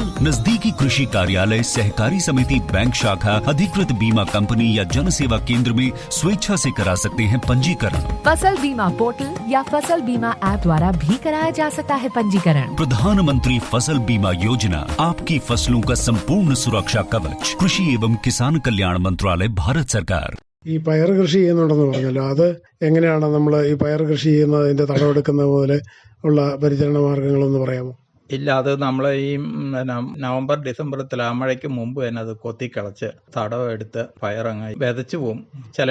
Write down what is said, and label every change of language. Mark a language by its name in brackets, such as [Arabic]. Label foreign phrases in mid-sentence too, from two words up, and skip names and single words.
[Hindi] नजदीकी कृषि कार्यालय, सहकारी समिति, बैंक शाखा, अधिकृत बीमा कंपनी या जन सेवा केंद्र में स्वेच्छा से करा सकते हैं पंजीकरण। फसल बीमा पोर्टल या फसल बीमा ऐप द्वारा भी कराया जा सकता है पंजीकरण। प्रधानमंत्री फसल बीमा योजना, आपकी फसलों का संपूर्ण सुरक्षा कवच। कृषि एवं किसान कल्याण मंत्रालय, भारत सरकार। [Malayalam] ഈ പയർ കൃഷി ചെയ്യുന്നുണ്ടെന്ന് പറഞ്ഞല്ലോ, അത് എങ്ങനെയാണ് നമ്മൾ ഈ പയർ കൃഷി ചെയ്യുന്നതിന്റെ തടവെടുക്കുന്ന പോലെ ഉള്ള പരിചരണ മാർഗങ്ങളൊന്ന് പറയാമോ? ഇല്ല, അത് നമ്മൾ ഈ നവംബർ ഡിസംബർ തുലാമഴയ്ക്ക് മുമ്പ് തന്നെ അത് കൊത്തിക്കളച്ച് തടവെടുത്ത് പയറങ്ങ് വിതച്ചു പോവും.